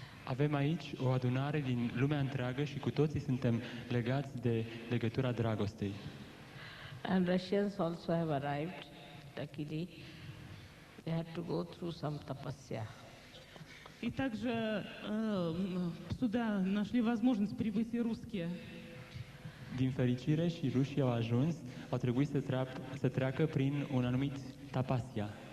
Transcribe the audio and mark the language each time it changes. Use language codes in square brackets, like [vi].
[ro] Avem aici o adunare din lumea întreagă și cu toții suntem legați de legătura dragostei. [en] And Russians also have arrived, luckily. They had to go through some tapasya. [ru] И также сюда нашли возможность прибыть и русские. [ro] Din fericire și rușii au ajuns, au trebuit să treacă prin un anumit tapasya.